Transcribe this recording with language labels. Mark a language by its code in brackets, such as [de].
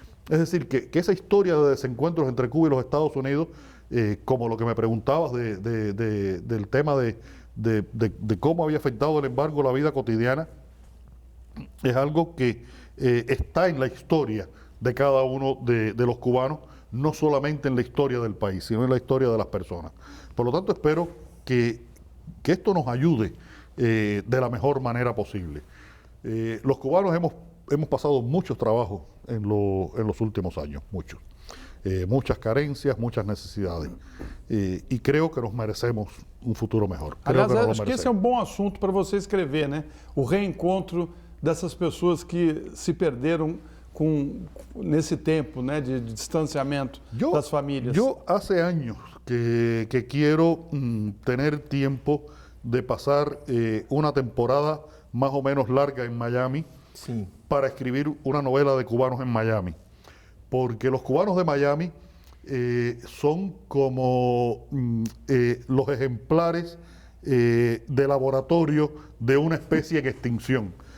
[es] Es decir, que esa historia de desencuentros entre Cuba y los Estados Unidos, como lo que me preguntabas del tema de cómo había afectado el embargo la vida cotidiana, es algo que está en la historia de cada uno de los cubanos, no solamente en la historia del país, sino en la historia de las personas. Por lo tanto, espero que esto nos ayude de la mejor manera posible. Los cubanos hemos pasado muchos trabajos en los últimos años, muchos. Muchas carencias, muchas necesidades. E creo que nos merecemos [pt] um futuro melhor. Aliás, acho que esse é um bom assunto para você escrever, né? O reencontro dessas pessoas que se perderam nesse tempo, né, de distanciamento das famílias. [es] Yo hace años que quiero tener tiempo de pasar una temporada más o menos larga en Miami, Sí. para escribir una novela de cubanos en Miami. Porque los cubanos de Miami son como los ejemplares de laboratorio de una especie en extinción.